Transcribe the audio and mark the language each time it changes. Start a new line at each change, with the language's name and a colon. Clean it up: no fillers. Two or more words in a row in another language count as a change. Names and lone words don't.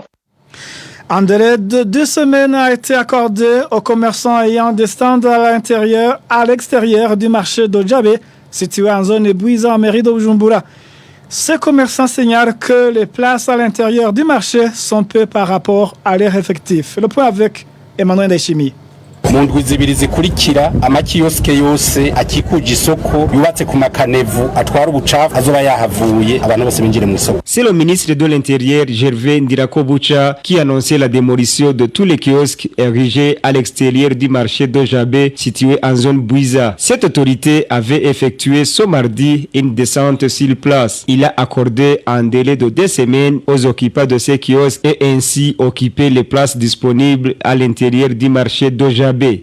French: Un délai de 2 semaines a été accordé aux commerçants ayant des stands à l'extérieur du marché de Djabé, situé en zone Bouiza en mairie de Bujumbura. Ces commerçants signalent que les places à l'intérieur du marché sont peu par rapport à leur effectif. Le point avec Emmanuel Deshimi.
Rundi: mu ndwi zibiri zikurikira amakioske yose akikuje isoko yubatse ku makanevu atwara ubucafu azoba yahavuye abantu bose binjire mu isoko.
French: C'est le ministre de l'Intérieur Gervais Ndirakobucha qui annonçait la démolition de tous les kiosques érigés à l'extérieur du marché de Jabé situé en zone Bouiza. Cette autorité avait effectué ce mardi une descente sur place. Il a accordé un délai de 2 semaines aux occupants de ces kiosques et ainsi occuper les places disponibles à l'intérieur du marché de Jabé.